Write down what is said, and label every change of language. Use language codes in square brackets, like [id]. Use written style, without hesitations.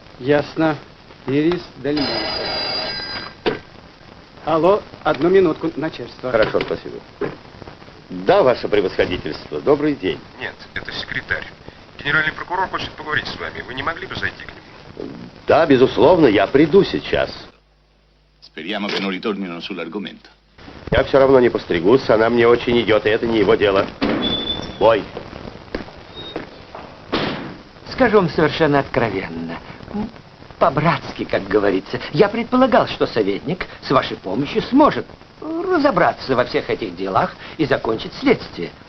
[ru] Ясно. Ирис Дель Монте. Алло, 1 минутку, начальство. Хорошо, спасибо. Да, ваше превосходительство, добрый день. Нет, это секретарь. Генеральный прокурор хочет поговорить с вами. Вы не могли бы зайти к нему? Да, безусловно, я приду сейчас. [it] Speriamo che non ritornino sull'argomento. [ru] Я все равно не постригусь, она мне очень идет, и это не его дело. Ой. Скажу вам совершенно откровенно. По-братски, как говорится. Я предполагал, что советник с вашей помощью сможет разобраться во всех этих делах и закончить следствие.